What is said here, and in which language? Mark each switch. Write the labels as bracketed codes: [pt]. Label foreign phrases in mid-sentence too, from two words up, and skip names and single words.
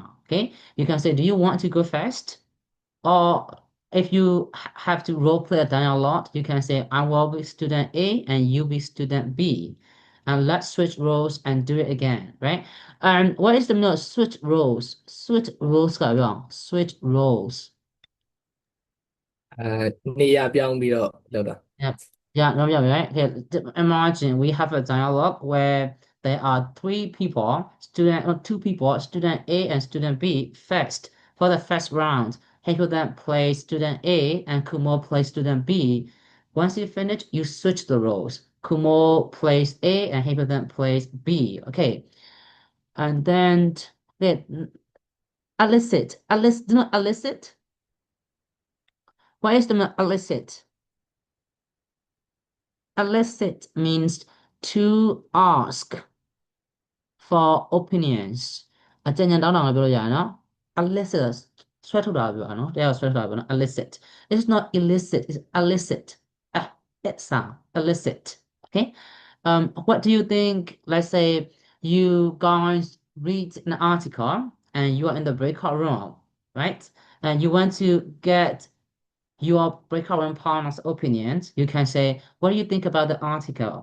[en] Okay, you can say, "Do you want to go first?" Or if you have to role play a dialogue, you can say, "I will be student A and you be student B." And let's switch roles and do it again, right? And what is the meaning of switch roles? Switch roles ကပြောင်း switch roles. [my] နေရာပြောင်းပြီးတော့လုပ်တာ [en] Yeah, no, yeah, right. Okay, imagine we have a dialogue where there are 3 people, student or 2 people, student A and student B first for the first round. Heiko then plays student A and Kumo plays student B. Once you finish, you switch the roles. Kumo plays A and Heiko then plays B. Okay, and then elicit, do not elicit. What is the elicit? Elicit means to ask for opinions. [my] အကြံဉာဏ်တောင်းတာကိုပြောလို့ရတယ်နော် elicit ဆွဲထုတ်တာပြောတာနော်တရားကိုဆွဲထုတ်တာပြောနော် elicit. [en] It's not illicit, it's elicit. It sound elicit. Okay. What do you think? Let's say you guys read an article and you are in the breakout room, right? And you want to get your breakout partner's opinions, you can say, what do you think about the article?